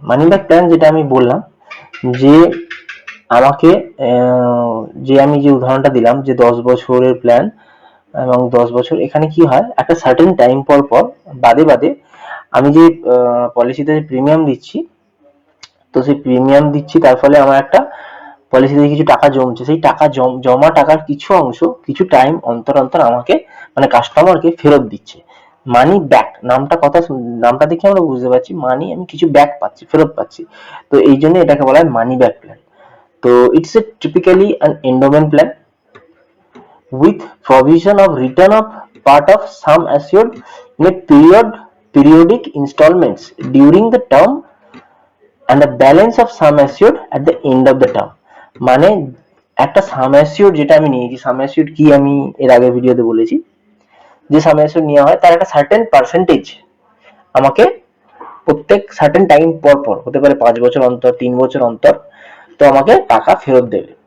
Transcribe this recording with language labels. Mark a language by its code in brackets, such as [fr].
[bn] Money back plan যেটা আমি বললাম যে আমাকে যে আমি যে উদাহরণটা দিলাম যে 10 বছরের প্ল্যান এবং 10 বছর, এখানে কি হয় একটা সার্টেন টাইম পর পর বাদে বাদে আমি যে পলিসিতে প্রিমিয়াম দিচ্ছি, তো সেই প্রিমিয়াম দিচ্ছি তার ফলে আমার একটা পলিসিতে কিছু টাকা জমছে, সেই টাকা জমা টাকার কিছু অংশ কিছু টাইম অন্তর অন্তর আমাকে মানে কাস্টমারকে ফেরত দিচ্ছে। মানি ব্যাক নামটা দেখে আমরা বুঝতে পারছি মানি আমি কিছু ব্যাক পাচ্ছি, ফেরত পাচ্ছি। তো এই জন্য এটাকে বলা হয় মানি ব্যাক প্ল্যান। [en] তো it's a typically an endowment plan with provision of return of part of sum assured in a periodic installments during the term and the balance of sum assured at the end of the term। [bn] মানে একটা সাম assure যেটা আমি নিয়েছি, সাম assure কি আমি এর আগের ভিডিওতে বলেছি, যে সাম অ্যাসিওর নেওয়া হয় তার একটা সার্টেন পার্সেন্টেজ আমাকে প্রত্যেক সার্টেন টাইম পর পর, হতে পারে 5 বছর অন্তর 3 বছর অন্তর, তো আমাকে টাকা ফেরত দেবে।